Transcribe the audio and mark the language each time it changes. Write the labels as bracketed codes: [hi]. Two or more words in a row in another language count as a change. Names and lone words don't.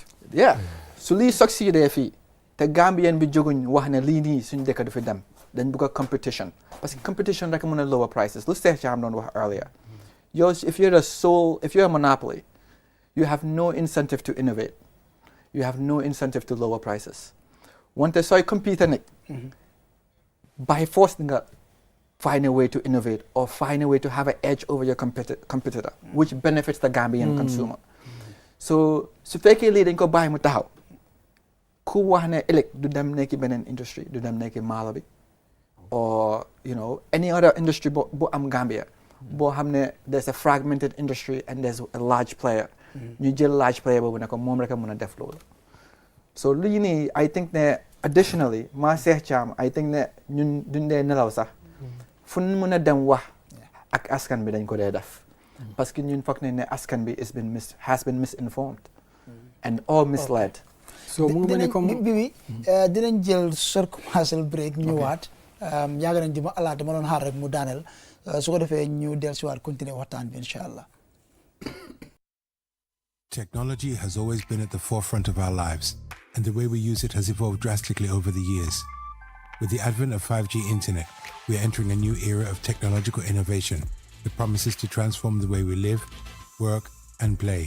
[wo] yeah su lii succeedee fii te Gambien bi jóguñ wax ne lii nii suñ dëkk du fi dem dañ bëgg a competition [fr] parce que [wo] competition rek mën a [en] lower prices [wo] lu Seex Caam doon wax earlier yow [en] if you're a monopoly you have no incentive to innovate you have no incentive to lower prices [wo] wante sooy compete nag [en] by force nga find a way to innovate or find a way to have an edge over your competitor which benefits the Gambian consumer [wo] so su fekkee lii dañ ko bàyyi mu taxaw ku wax ne ëllëg du dem nekki beneen industry du dem nekki maalo bi [en] or any other industry [wo] bu am Gambia boo xam ne [en] there's a fragmented industry and there's a large player [wo] ñu jël [en] large player [wo] boobu ne ko moom rek a mën a def loolu so lii nii [en] I think [wo] ne additionally maa Seex Caam [en] I think [wo] ne ñun duñ dee nelaw sax fu ñu mën a dem wax ak askan bi dañ ko dee def [fr] parce que [wo] ñun foog nañ ne askan bi [en] has been misinformed and all misled [wo] so mu ngi mel ni comme bi dinañ jël [en] short commercial break [wo] ñëwaat yàgg nañ di ma alaata ma doon xaar rek mu daaneel su ko defee ñu dellusiwaat continuer waxtaan bi [ar] إن شاء الله. [en] Technology has always been at the forefront of our lives, and the way we use it has evolved drastically over the years. With the advent of 5G internet, we are entering a new era of technological innovation that promises to transform the way we live, work, and play.